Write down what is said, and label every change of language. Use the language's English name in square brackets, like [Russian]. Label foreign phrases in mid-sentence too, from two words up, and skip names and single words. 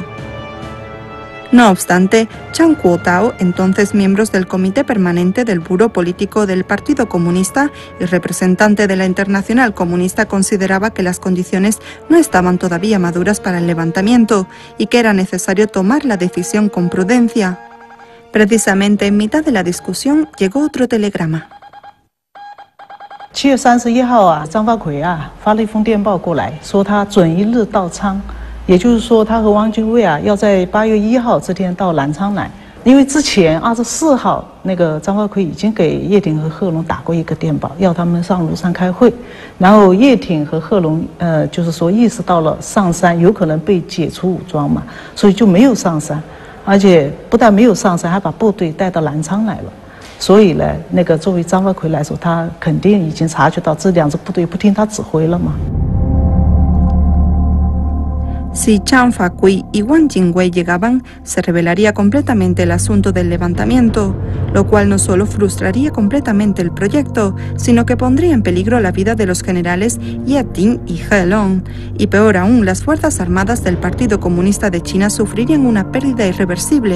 [Spanish] No obstante, Zhang Guotao, entonces miembro del Comité Permanente del Buró Político del Partido Comunista y representante de la Internacional Comunista, consideraba que las condiciones no estaban todavía maduras para el levantamiento y que era necesario tomar la decisión con prudencia. Precisamente en mitad de la discusión llegó otro telegrama. [Chinese] 7月31号啊，张发奎啊发了一封电报过来，说他准一日到昌，也就是说他和汪精卫啊要在8月1号这天到南昌来。因为之前24号那个张发奎已经给叶挺和贺龙打过一个电报，要他们上庐山开会，然后叶挺和贺龙就是说意识到了上山有可能被解除武装嘛，所以就没有上山，而且不但没有上山，还把部队带到南昌来了。所以呢，那个作为张发奎来说，他肯定已经察觉到这两支部队不听他指挥了嘛。 [Spanish] Si Zhang Fakui y Wang Jingwei llegaban, se revelaría completamente el asunto del levantamiento, lo cual no solo frustraría completamente el proyecto, sino que pondría en peligro la vida de los generales Ye Ting y He Long, y peor aún, las Fuerzas Armadas del Partido Comunista de China sufrirían una pérdida irreversible.